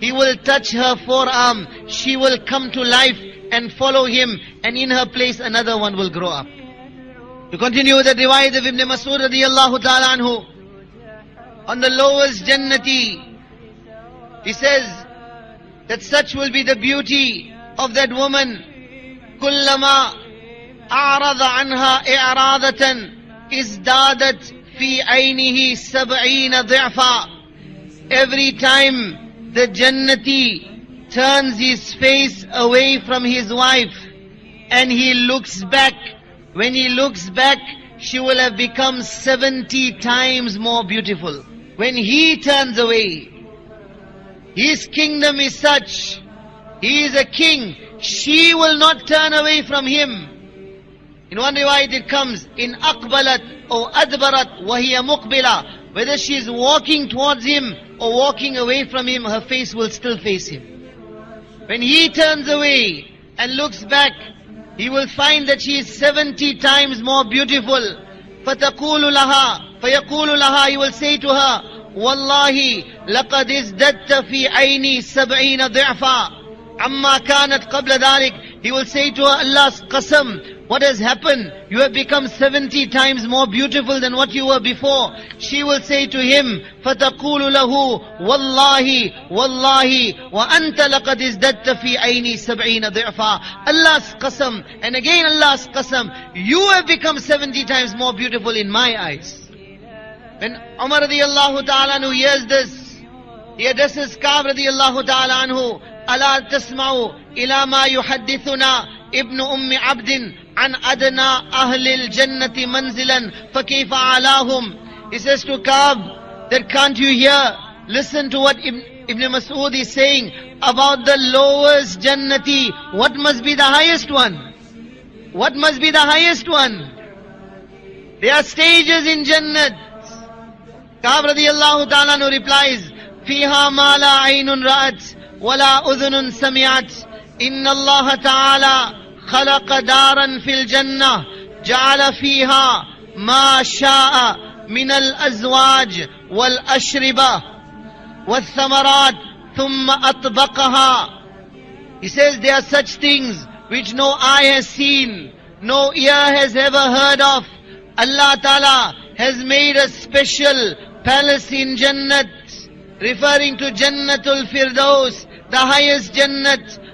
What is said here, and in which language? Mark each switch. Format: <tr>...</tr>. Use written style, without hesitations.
<en>He will touch her forearm, she will come to life and follow him, and in her place another one will grow up. To continue with the riwayat of Ibn Mas'ud radiyallahu ta'ala anhu, on the lowest Jannati, he says that such will be the beauty of that woman.</en> <ar>كُلَّمَا أعرض عنها إعراضة ازدادت في عينه 70 ضعفا.</ar> <en>Every time the Jannati turns his face away from his wife and he looks back, when he looks back, she will have become 70 times more beautiful. When he turns away, his kingdom is such, he is a king, she will not turn away from him. In one riwayat it comes,</en> <ar>in aqbalat or adbarat wa hiya muqbila.</ar> <en>Whether she is walking towards him or walking away from him, her face will still face him. When he turns away and looks back, he will find that she is 70 times more beautiful.</en> <ar>فَتَقُولُ لَهَا فَيَقُولُ لَهَا.</ar> <en>He will say to her,</en> <ar>وَاللَّهِ لَقَدْ ازْدَدْتَ فِي عَيْنِي 70 ضِعْفًا عَمَّا كَانَتْ قَبْلَ ذَلِكَ.</ar> <en>He will say to her, Allah's qasam, what has happened? You have become 70 times more beautiful than what you were before. She will say to him,</en> <ar>فَتَقُولُ لَهُ وَاللَّهِ وَاللَّهِ وَأَنْتَ لَقَدْ ازْدَدْتَ فِي عَيْنِي سَبْعِينَ ضِعْفًا.</ar> <en>Allah's qasam, and again Allah's qasam, you have become 70 times more beautiful in my eyes. When Umar radiallahu ta'ala anhu hears this, he addresses Ka'b radiallahu ta'ala anhu,</en> <ar>أَلَا تَسْمَعُ إِلَى مَا يُحَدِّثُنَا ابن أم عبد عن أدنى أهل الجنة منزلا فكيف علاهم.</ar> <en>He says to Ka'b that can't you hear? Listen to what Ibn Mas'ud is saying about the lowest Jannati. What must be the highest one? What must be the highest one? There are stages in Jannat. Ka'b radiyallahu ta'ala anhu replies,</en> <ar>فيها ما لا عين رأت ولا أذن سمعت إن الله تعالى خلق دارا في الجنة جعل فيها ما شاء من الأزواج والأشربة والثمرات ثم أطبقها.</ar> <en>He says there are such things which no eye has seen, no ear has ever heard of. Allah Ta'ala has made a special palace in Jannat, referring to Jannatul Firdaus, the highest Jannat.</en>